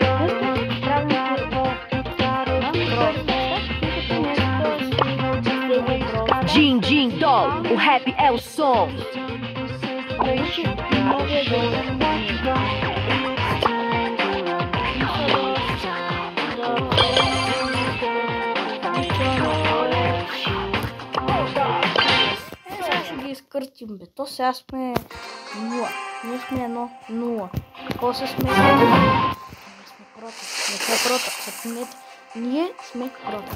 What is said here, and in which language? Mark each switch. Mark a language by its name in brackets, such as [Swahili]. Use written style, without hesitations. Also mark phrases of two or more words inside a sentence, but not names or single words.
[Portuguese] Din Din Doll, o rap é o som. [Bulgarian] Сега ще ги изкъртим, бе. То сега сме 0. Ние сме 1-0. После сме 1. Не сме против. Ние сме против.